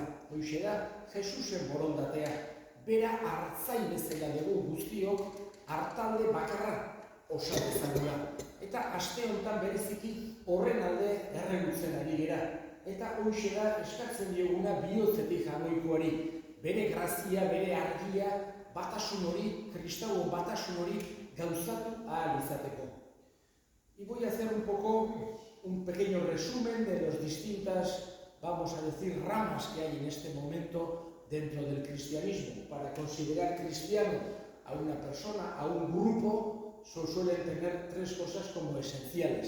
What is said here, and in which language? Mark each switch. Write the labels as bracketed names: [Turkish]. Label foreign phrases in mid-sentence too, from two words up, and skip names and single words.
[Basque] Hoxe da Jesusen borondatea, bera hartzaile bezala dugu guztiok hartalde bakarra osa dezagula. Eta aste honetan bereziki horren alde erregutzen ari gera. Eta hoxe da eskatzen dioguna bihotzetik jamoikoari. Bere grazia, bere argia, batasun hori, kristauen batasun hori gauzatu ahal izateko. [Spanish] Y voy a hacer un pequeño resumen de las distintas, vamos a decir, ramas que hay en este momento dentro del cristianismo. Para considerar cristiano a una persona, a un grupo, suelen tener tres cosas como esenciales.